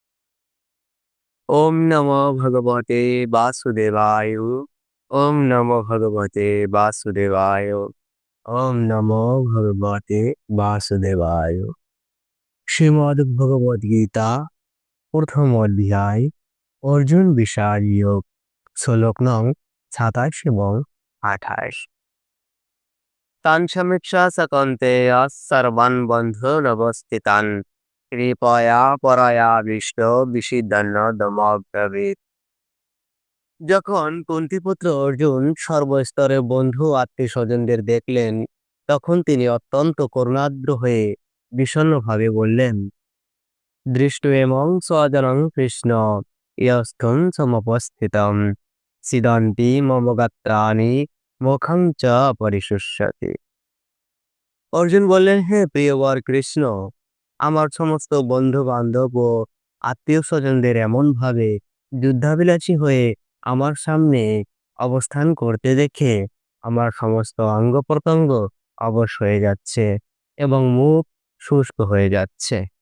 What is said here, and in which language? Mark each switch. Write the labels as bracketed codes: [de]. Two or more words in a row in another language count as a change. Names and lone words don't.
[sa] ओम नमो भगवते वासुदेवाय ओम नमो भगवते वासुदेवाय ओम नमो भगवते वासुदेवाय श्रीमद् भगवद गीता प्रथम अध्याय अर्जुन विषाद योग श्लोक नং 27 এবং 28 तान् समीक्षा सकन्तेय सर्वान् बन्धुरवस्थितान् কৃপয়া পরায়া বিষ্ট বিষিদন্ন [bn] দমব্রবীত যখন কুন্তিপুত্র অর্জুন সর্বস্তরে বন্ধু আত্মীয় স্বজনদের দেখলেন তখন তিনি অত্যন্ত করুণার্দ্র হয়ে বিষণ্ণভাবে বললেন [sa] দৃষ্টুয়েমং স্বজনং কৃষ্ণ ইয়স্থং সমুপস্থিতম সিদন্তি মম গাত্রাণি মুখং চ পরিশুষ্যতি। [bn] অর্জুন বললেন, হে প্রিয়বর কৃষ্ণ, আমার সমস্ত বন্ধু বান্ধব ও আত্মীয় স্বজনদের এমনভাবে যুদ্ধাভিলাষী হয়ে আমার সামনে অবস্থান করতে দেখে আমার সমস্ত অঙ্গ প্রত্যঙ্গ অবশ হয়ে যাচ্ছে এবং মুখ শুষ্ক হয়ে যাচ্ছে।